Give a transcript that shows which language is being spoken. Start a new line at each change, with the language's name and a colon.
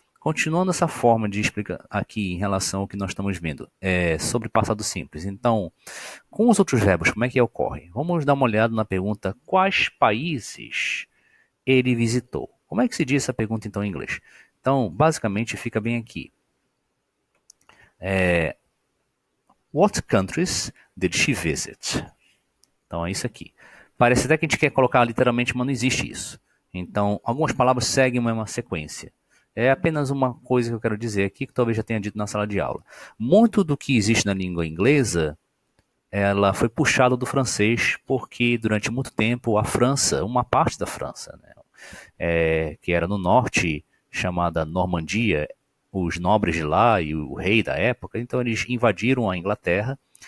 Portuguese: Continuando essa forma de explicar aqui em relação ao que nós estamos vendo, sobre passado simples. Então, com os outros verbos, como é que ocorre? Vamos dar uma olhada na pergunta: quais países ele visitou? Como é que se diz essa pergunta então em inglês? Então, basicamente fica bem aqui.
English: What countries did she visit?
Portuguese: Então é isso aqui. Parece até que a gente quer colocar literalmente, mas não existe isso. Então, algumas palavras seguem uma sequência. É apenas uma coisa que eu quero dizer aqui, que talvez já tenha dito na sala de aula. Muito do que existe na língua inglesa, ela foi puxada do francês, porque durante muito tempo a França, uma parte da França, né, que era no norte, chamada Normandia, os nobres de lá e o rei da época, então eles invadiram a Inglaterra